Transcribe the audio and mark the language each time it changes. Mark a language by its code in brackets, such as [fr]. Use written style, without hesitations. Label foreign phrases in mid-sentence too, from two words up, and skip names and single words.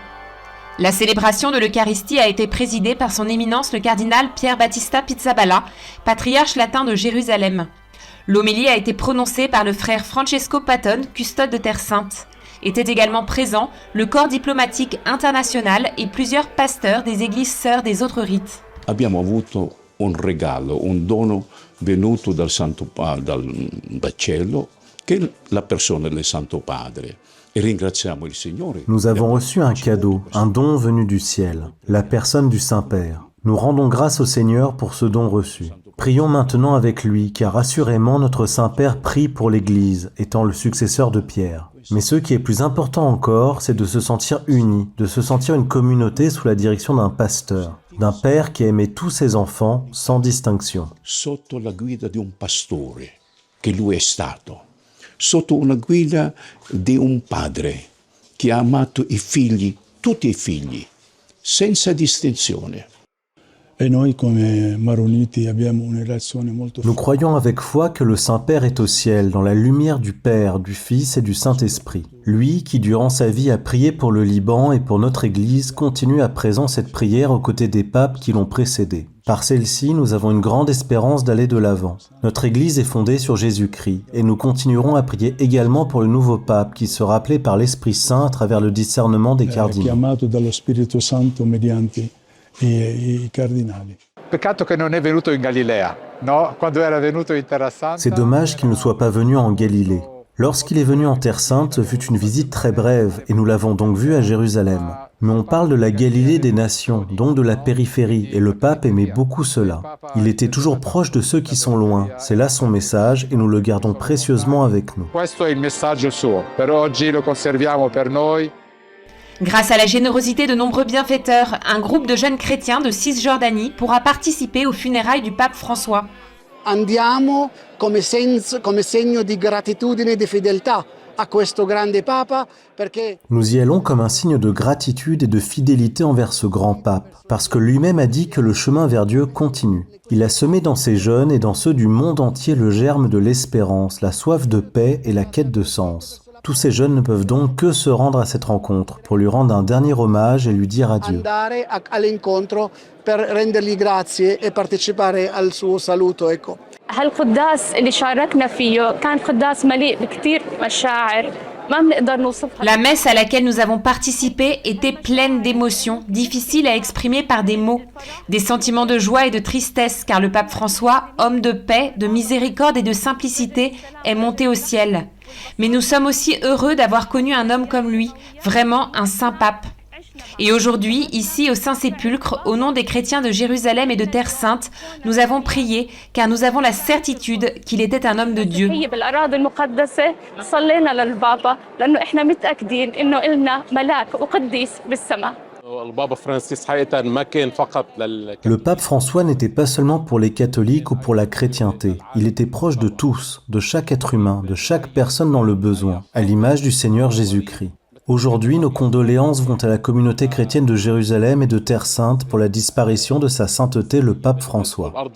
[fr] La célébration de l'Eucharistie a été présidée par son éminence le cardinal Pier Battista Pizzaballa, patriarche latin de Jérusalem. L'homélie a été prononcée par le frère Francesco Patton, custode de Terre Sainte. Étaient également présents le corps diplomatique international et plusieurs pasteurs des églises sœurs des autres rites. [it] Abbiamo avuto un regalo, un dono venuto dal cielo, che è la persona del Santo Padre. [fr] Nous avons reçu un cadeau, un don venu du ciel, la personne du Saint-Père. Nous rendons grâce au Seigneur pour ce don reçu. Prions maintenant avec lui, car assurément notre Saint-Père prie pour l'Église, étant le successeur de Pierre. Mais ce qui est plus important encore, c'est de se sentir unis, de se sentir une communauté sous la direction d'un pasteur, d'un père qui aimait tous ses enfants sans distinction. [it] Sotto la guida di un pastore, che lui è stato. Sotto una guida di un padre che ha amato i figli, tutti i figli, senza distinzione. [fr] Nous croyons avec foi que le Saint-Père est au ciel, dans la lumière du Père, du Fils et du Saint-Esprit. Lui, qui durant sa vie a prié pour le Liban et pour notre Église, continue à présent cette prière aux côtés des papes qui l'ont précédé. Par celle-ci, nous avons une grande espérance d'aller de l'avant. Notre Église est fondée sur Jésus-Christ, et nous continuerons à prier également pour le nouveau pape, qui sera appelé par l'Esprit Saint à travers le discernement des cardinaux. [it] Peccato che non è venuto in Galilea, no? Quando era venuto in Terra Santa. [fr] C'est dommage qu'il ne soit pas venu en Galilée. Lorsqu'il est venu en Terre Sainte, ce fut une visite très brève, et nous l'avons donc vu à Jérusalem. Mais on parle de la Galilée des nations, donc de la périphérie, et le pape aimait beaucoup cela. Il était toujours proche de ceux qui sont loin. C'est là son message, et nous le gardons précieusement avec nous. [it] Questo è il messaggio suo. Per oggi lo conserviamo per noi. [fr] Grâce à la générosité de nombreux bienfaiteurs, un groupe de jeunes chrétiens de Cisjordanie pourra participer aux funérailles du pape François. [it] Andiamo come segno di gratitudine e di fedeltà a questo grande papa perché [fr] Nous y allons comme un signe de gratitude et de fidélité envers ce grand pape, parce que lui-même a dit que le chemin vers Dieu continue. Il a semé dans ces jeunes et dans ceux du monde entier le germe de l'espérance, la soif de paix et la quête de sens. Tous ces jeunes ne peuvent donc que se rendre à cette rencontre pour lui rendre un dernier hommage et lui dire adieu. [it] andare all'incontro per rendergli grazie e partecipare al suo saluto, ecco. [ar] هالقداس اللي شاركنا فيه كان قداس مليء بكثير مشاعر ما بنقدر نوصفها. [fr] La messe à laquelle nous avons participé était pleine d'émotions, difficiles à exprimer par des mots. Des sentiments de joie et de tristesse, car le pape François, homme de paix, de miséricorde et de simplicité, est monté au ciel. Mais nous sommes aussi heureux d'avoir connu un homme comme lui, vraiment un saint pape. Et aujourd'hui, ici au Saint-Sépulcre, au nom des chrétiens de Jérusalem et de Terre Sainte, nous avons prié car nous avons la certitude qu'il était un homme de Dieu. [ar] هي بالأراضي المقدسة صلينا للبابا لأنه إحنا متأكدين إنه إلنا ملاك وقديس بالسماء. [fr] Le pape François n'était pas seulement pour les catholiques ou pour la chrétienté. Il était proche de tous, de chaque être humain, de chaque personne dans le besoin, à l'image du Seigneur Jésus-Christ. Aujourd'hui, nos condoléances vont à la communauté chrétienne de Jérusalem et de Terre Sainte pour la disparition de sa sainteté le pape François.